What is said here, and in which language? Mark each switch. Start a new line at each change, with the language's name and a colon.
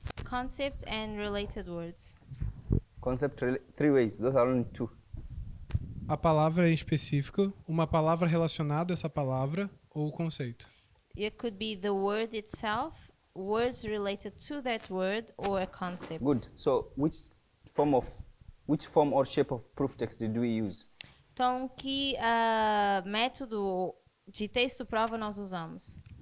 English: Concept and related words. Concept, 3 ways. Those are only 2.
Portuguese: A palavra em específico, uma palavra relacionada a essa palavra ou o conceito.
English: It could be the word itself, words related to that word, or a concept. Good. So which form or shape of proof text did we use?
Portuguese: Então, que método de texto prova nós usamos?